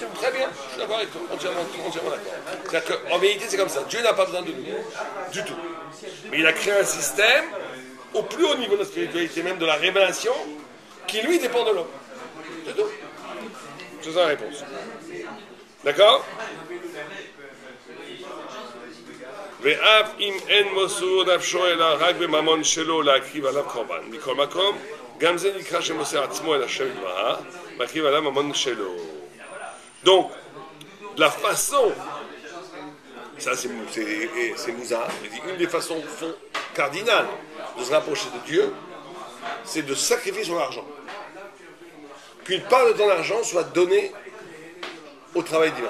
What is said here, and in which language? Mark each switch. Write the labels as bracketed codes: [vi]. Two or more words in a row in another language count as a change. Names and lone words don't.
[fr] Très bien, je suis d'accord avec toi, entièrement d'accord. C'est-à-dire qu'en vérité, c'est comme ça. Dieu n'a pas besoin de nous, du tout. Mais il a créé un système au plus haut niveau de la spiritualité, même de la révélation, qui lui dépend de l'homme. C'est tout. C'est ça la réponse. D'accord? [he] ואף אם אין מוסר נפשו אלא רק בממון שלו להקריב עליו קורבן. מכל מקום, גם זה נקרא שמוסר עצמו אל השם יתברך, להקריב עליו ממון שלו. [fr] Donc, la façon, ça c'est Mouza, une des façons cardinales de se rapprocher de Dieu, c'est de sacrifier son argent. Qu'une part de ton argent soit donnée au travail divin.